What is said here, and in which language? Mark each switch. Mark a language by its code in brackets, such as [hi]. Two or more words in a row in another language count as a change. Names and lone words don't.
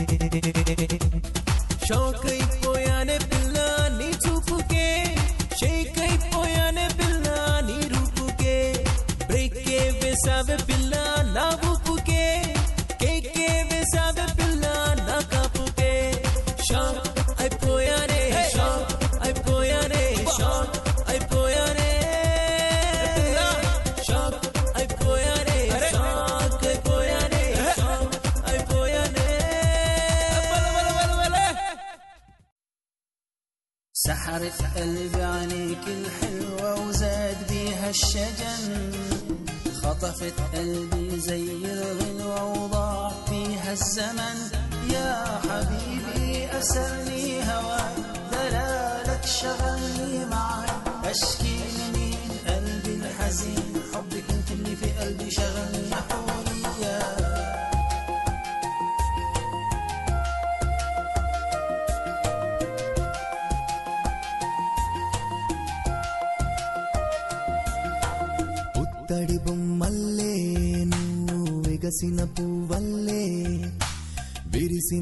[te] షాక్ అయిపోయానే పిల్ల నీ చూపుకే షేక్ అయిపోయానే పిల్ల నీ రూపుకే బ్రేకే వేసావే పిల్ల నా ఊపుకే కేకే వేసావే పిల్ల నా కాపుకే షాక్ అయిపోయానే షాక్ అయిపోయానే షాక్ అయిపోయానే షాక్ అయిపోయానే షాక్ అయిపోయానే షాక్ అయిపోయానే [ar] سحرت قلبي عليك الحلوة وزاد بيها الشجن خطفت قلبي زي الغلوة وضاع فيها الزمن يا حبيبي أسرني هواك دلالك شغلني معاك أشكي لمين قلبي الحزين حبك انت اللي في قلبي شغلني حوليا [te] తడి బొమ్మల్లే నువ్వు విగసిన పువ్వల్లే విరిసిన